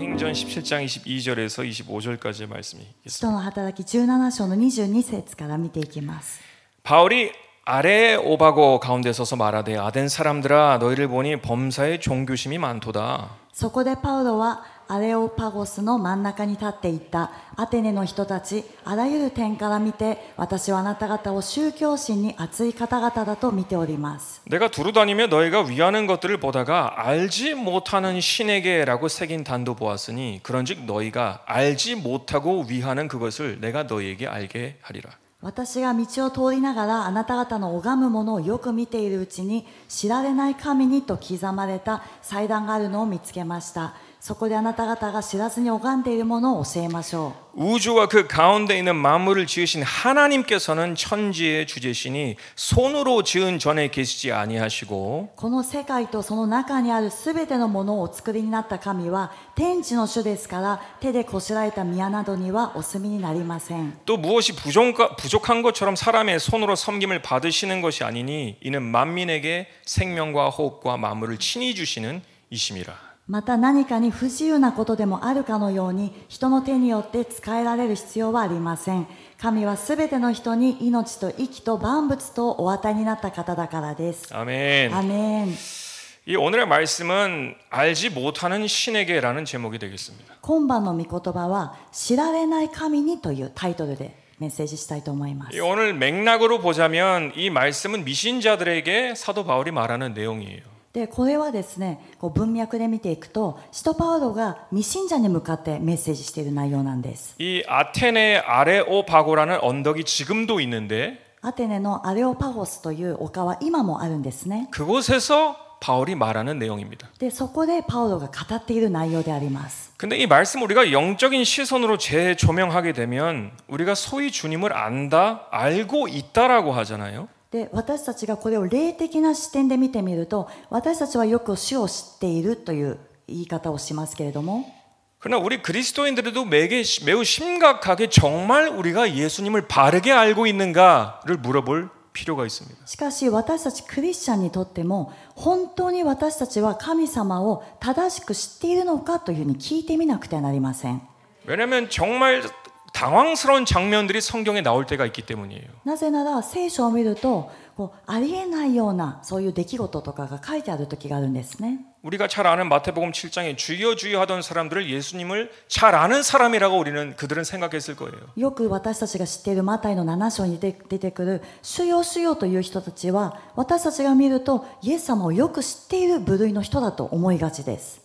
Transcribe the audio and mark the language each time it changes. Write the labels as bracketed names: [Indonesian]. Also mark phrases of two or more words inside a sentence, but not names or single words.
[Korean] 보면 17장 22절에서 25절까지의 말씀이 [Japanese] 使徒の働き17章の22節から見ていきます。 [Korean] 바울이 아레오바고 가운데 서서 말하되 아덴 사람들아 너희를 보니 범사에 종교심이 많도다. [Japanese] そこでパウロはアレオパゴスの真ん中に立っていった。アテネの人たち、あらゆる点から見て、私はあなた方を宗教心に熱い方々だと見ております。 [Korean] 내가 두루다니며 너희가 위하는 것들을 보다가 알지 못하는 신에게라고 새긴 단도 보았으니 그런즉 너희가 알지 못하고 위하는 그것을 내가 너희에게 알게 하리라. [Japanese] 私が道を通りながらあなた方の拝むものをよく見ているうちに知られない神にと刻まれた祭壇があるのを見つけました。そこであなた方が知らずに拝んでいるものを教えましょう。 [Korean] 우주와 그 가운데 있는 만물을 지으신 하나님께서는 천지의 주제시니 손으로 지은 전에 계시지 아니하시고 [Japanese] この世界とその中にあるすべてのものをお作りになった神は天地の主ですから手でこしらえた宮などにはお住みになりません。 [Korean] 또 무엇이 부족한 것처럼 사람의 손으로 섬김을 받으시는 것이 아니니 이는 만민에게 생명과 호흡과 만물을 친히 주시는 이심이라. [Japanese] また何かに不自由なことでもあるかのように人の手によって使えられる必要はありません。神はすべての人に命と息と万物とお与えになった方だからです。 [Korean] 아멘. [Japanese] アメン。 [Korean] 이 오늘의 말씀은 알지 못하는 신에게라는 제목이 되겠습니다. [Japanese] 今晩の御言葉は知られない神にというタイトルでメッセージしたいと思います。 [Korean] 오늘 맥락으로 보자면 이 말씀은 미신자들에게 사도 바울이 말하는 내용이에요. [Japanese] でこれはですね、文脈で見ていくと使徒パウロが未信者に向かってメッセージしている内容なんです。 [Korean] 이 아테네 아레오바고라는 언덕이 지금도 있는데 [Japanese] アテネのアレオパゴスという丘は今もあるんですね。 [Korean] 그곳에서 바울이 말하는 내용입니다. [Japanese] でそこでパウロが語っている内容であります。 [Korean] 근데 이 말씀 우리가 영적인 시선으로 재조명하게 되면 우리가 소위 주님을 안다, 알고 있다라고 하잖아요. [Japanese] で私たちがこれを霊的な視点で見てみると私たちはよく主を知っているという言い方をしますけれども [Korean] 그러나 우리 그리스도인들도 매우 심각하게 정말 우리가 예수님을 바르게 알고 있는가를 물어볼 필요가 있습니다. [Japanese] しかし私たちクリスチャンにとっても本当に私たちは神様を正しく知っているのかというふうに聞いてみなくてはなりません。 [Korean] 왜냐하면 정말 당황스러운 장면들이 성경에 나올 때가 있기 때문이에요. [Japanese] なぜなら聖書を見るとありえないようなそういう出来事とかが書いてある時があるんですね。 [Korean] 우리가 잘 아는 마태복음 7장에 주여 주여 하던 사람들을 예수님을 잘 아는 사람이라고 그들은 생각했을 거예요. [Japanese] よく私たちが知っているマタイの7章に出てくる主よ主よという人たちは私たちが見るとイエス様をよく知っている部類の人だと思いがちです。